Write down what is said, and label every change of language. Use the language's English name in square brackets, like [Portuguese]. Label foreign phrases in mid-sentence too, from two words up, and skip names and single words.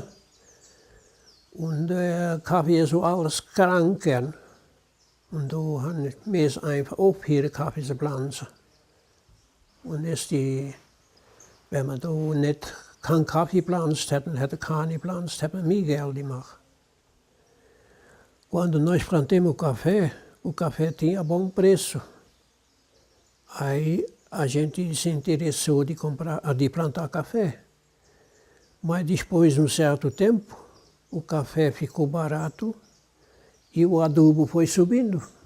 [German] Und der Kaffee ist so alles krank. Und da haben wir einfach aufgehört, den Kaffee zu pflanzen. Und wenn man da nicht keinen Kaffee pflanzt hätten, hätte keine gepflanzt, hätte man mehr Geld gemacht. [Portuguese] Quando nós plantamos o café tinha bom preço. Aí a gente se interessou de plantar café. Mas depois de um certo tempo, o café ficou barato e o adubo foi subindo.